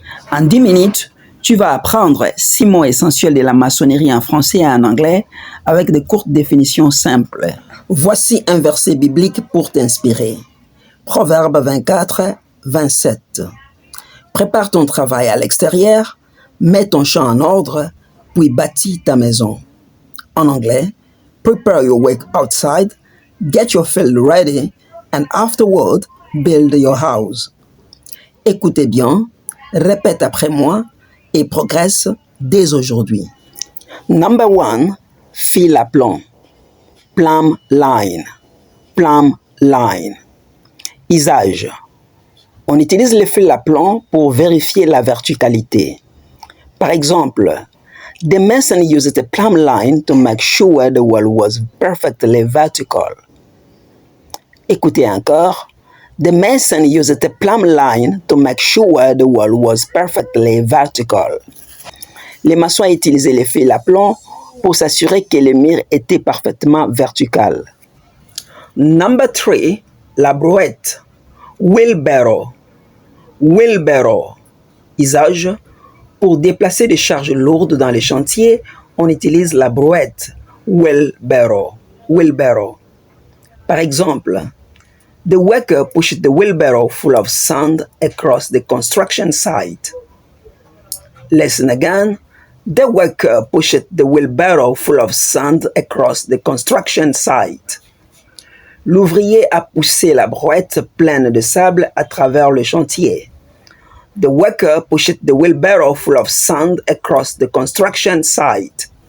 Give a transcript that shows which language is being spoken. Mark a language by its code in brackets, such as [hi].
[fr] En 10 minutes, tu vas apprendre 6 mots essentiels de la maçonnerie en français et en anglais avec de courtes définitions simples. Voici un verset biblique pour t'inspirer. Proverbe 24, 27. Prépare ton travail à l'extérieur, mets ton champ en ordre, puis bâtis ta maison. En anglais, [en] prepare your work outside, get your field ready, and afterward, build your house. [fr] Écoutez bien, répète après moi et progresse dès aujourd'hui. [en] Number 1, fil à plomb. Plumb line. Plumb line. Usage. [fr] On utilise le fil à plomb pour vérifier la verticalité. Par exemple, [en] the mason used a plumb line to make sure the wall was perfectly vertical. [fr] Écoutez encore. [en] The mason used a plumb line to make sure the wall was perfectly vertical. [fr] Les maçons utilisaient les fils à plomb pour s'assurer que le mur était parfaitement vertical. [en] Number 3, la brouette. Wheelbarrow. Wheelbarrow. Usage. [fr] Pour déplacer des charges lourdes dans les chantiers, on utilise la brouette. [en] Wheelbarrow. Wheelbarrow. [fr] Par exemple, [en] the worker pushed the wheelbarrow full of sand across the construction site. Listen again. The worker pushed the wheelbarrow full of sand across the construction site. [fr] L'ouvrier a poussé la brouette pleine de sable à travers le chantier. [en] The worker pushed the wheelbarrow full of sand across the construction site.